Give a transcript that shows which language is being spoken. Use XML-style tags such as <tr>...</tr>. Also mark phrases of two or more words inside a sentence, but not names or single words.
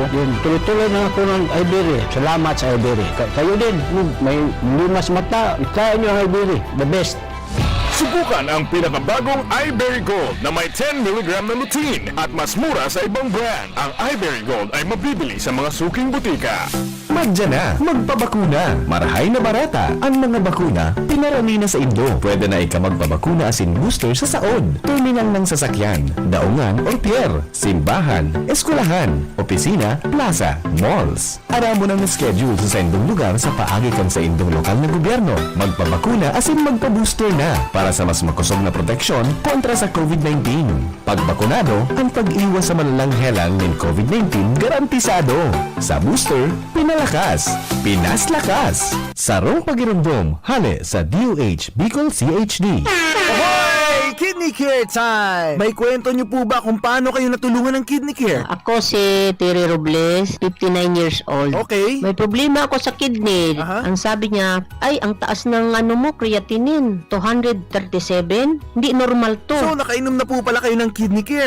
<tl>Yun, tuloy-tuloy na ako ng iBerry. Salamat sa iBerry. Kayo din, may limas mata, kaya nyo ang iBerry.</tl> <en>The best.</en> <tl>Subukan ang pinakabagong iBerry Gold na may 10 mg na lutein at mas mura sa ibang brand. Ang iBerry Gold ay mabibili sa mga suking butika.</tl> <bik>Magdyan na, magpabakuna. Marahay na barata. Ang mga bakuna, pinarami na sa Indo. Pwede na ika magpabakuna asin booster sa saon. Terminal ng sasakyan, daungan or pier, simbahan, eskwelahan, opisina, plaza, malls. Aramo ng schedule sa indong lugar sa paagikan sa indong lokal na gobyerno. Magpabakuna asin magpa-booster na para sa mas makusog na proteksyon kontra sa COVID-19. Pag bakunado, ang pag-iwas sa malalang helang ng COVID-19 garantisado. Sa booster, pinalakas, pinaslakas. Sarong pagirumdum, hali sa DOH Bicol CHD.</bik> <en>Ahoy! Kidney Care Time!</en> <tl>May kwento niyo po ba kung paano kayo natulungan ng Kidney Care? Ako si Terry Robles, 59</tl> <en>years old.</en> <tl>Okay. May problema ako sa kidney. Ang sabi niya, ay, ang taas ng mo, creatinine, 237. Hindi normal to. So, nakainom na po pala kayo ng Kidney Care?</tl>